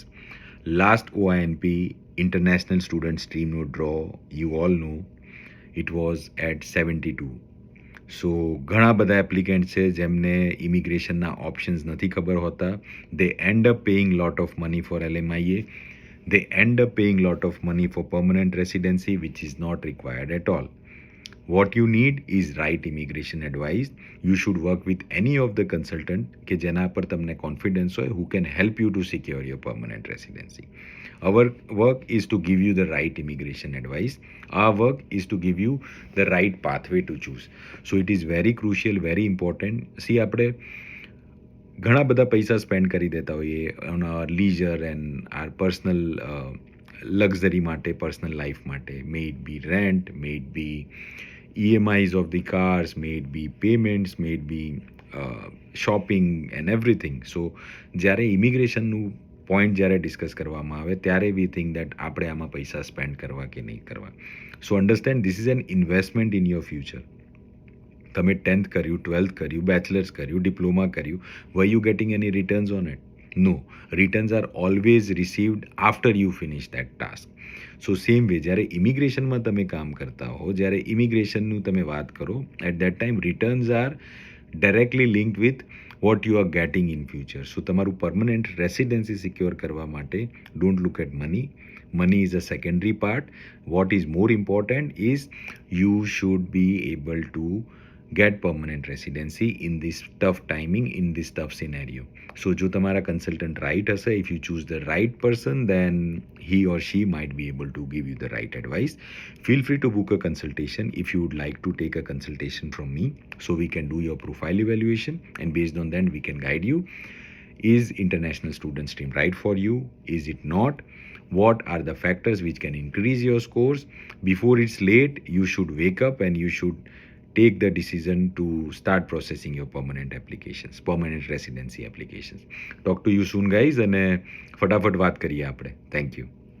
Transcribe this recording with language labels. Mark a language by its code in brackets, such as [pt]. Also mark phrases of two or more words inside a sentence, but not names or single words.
[en] Last OINP International Student Stream no draw you all know it was at 72. [gu] સો ઘણા બધા એપ્લિકેન્ટ છે જેમને [en] immigration options [gu] નથી ખબર હોતા. [en] They end up paying lot of money for LMIA. They end up paying lot of money for permanent residency, which is not required at all. What you need is right immigration advice. You should work with any of the consultant [gu] કે જેના પર તમને confidence હોય, [en] who can help you to secure your permanent residency. Our work is to give you the right immigration advice. Our work is to give you the right pathway to choose. So it is very crucial, very important. See, [gu] આપણે ઘણા બધા પૈસા સ્પેન્ડ કરી દેતા હોઈએ [en] on our leisure and our personal luxury [gu] માટે, [en] personal life [gu] માટે. [en] May it be rent, may it be EMIs of the cars, may it be payments, may it be shopping and everything. [gu] સો જ્યારે [en] immigration point [gu] જ્યારે ડિસ્કસ કરવામાં આવે ત્યારે [en] we think that [gu] આપણે આમાં પૈસા સ્પેન્ડ કરવા કે નહીં કરવા. [en] So understand, this is an investment in your future. [gu] તમે 10th કર્યું, 12th કર્યું, બેચલર્સ કર્યું, ડિપ્લોમા કર્યું, [en] were you getting any returns on it? No. Returns are always received after you finish that task. So same way [gu] જ્યારે ઇમિગ્રેશનમાં તમે કામ કરતા હો, જ્યારે ઇમિગ્રેશનનું તમે વાત કરો, [en] at that time returns are directly linked with what you are getting in future. સો તમારું permanent residency secure [gu] કરવા માટે [en] don't look at money. Money is a secondary part. What is more important is you should be able to get permanent residency in this tough timing, in this tough scenario. So [gu] જો તમારા [en] consultant right હશે, if you choose the right person, then he or she might be able to give you the right advice. Feel free to book a consultation if you would like to take a consultation from me, so we can do your profile evaluation, and based on that we can guide you. Is international student stream right for you? Is it not? What are the factors which can increase your scores? Before it's late, you should wake up and you should take the decision to start processing your permanent applications, permanent residency applications. Talk to you soon, guys, and [gu] ફટાફટ વાત કરીએ આપણે. [en] Thank you.